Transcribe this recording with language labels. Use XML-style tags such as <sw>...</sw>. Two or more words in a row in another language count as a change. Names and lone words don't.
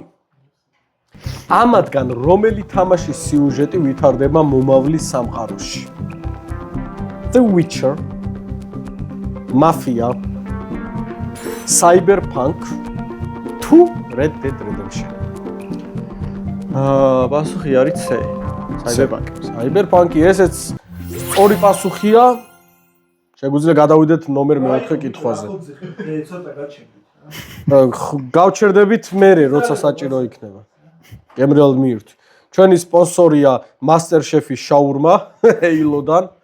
<ka>ამათგან რომელი თამაშის სიუჟეტი ვითარდება მომავლის სამყაროში? The Witcher, Mafia, Cyberpunk თუ Red Dead Redemption? პასუხი არის C. Cyberpunk. Cyberpunk-ი ესეც სწორი პასუხია. შეგვიძლია გადავიდეთ ნომერ 4 კითხვაზე. ცოტა გაჩერდით. გავჩერდებით მერე, როცა საჭირო იქნება. გემრიალ მიირთვი. ჩვენი სპონსორია MasterChef-ის შაურმა Halo-დან.</ka>